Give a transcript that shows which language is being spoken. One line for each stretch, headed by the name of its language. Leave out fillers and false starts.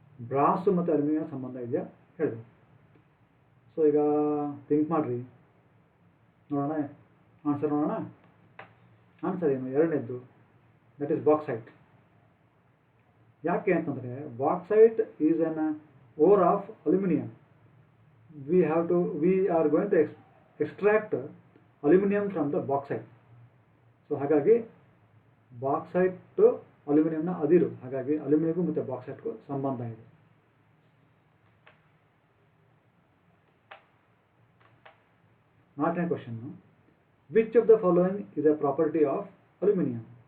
Kannada: ಬ್ರಾಸು ಮತ್ತು ಅಲ್ಯೂಮಿನಿಯಂ ಸಂಬಂಧ ಇದೆಯಾ ಹೇಳಬೇಕು. ಸೊ ಈಗ ಥಿಂಕ್ ಮಾಡಿರಿ, ನೋಡೋಣ ಆನ್ಸರ್ ನೋಡೋಣ. ಆನ್ಸರ್ ಏನು? ಎರಡನೇದ್ದು,
English: That is bauxite.
Kannada: ಯಾಕೆ ಅಂತಂದರೆ
English: Bauxite is an ore of aluminium. we are going to extract aluminum from the bauxite.
Kannada: So ಹಾಗಾಗಿ ಬಾಕ್ಸೈಟ್ ಅಲ್ಯೂಮಿನಿಯಂನ ಅದಿರು, ಹಾಗಾಗಿ ಅಲ್ಯೂಮಿನಿಯಂಗೂ ಮತ್ತು ಬಾಕ್ಸೈಟ್ಗೂ ಸಂಬಂಧ ಇದೆ. ನಾಲ್ಕನೇ question,
English: Which of the following is a property of aluminium.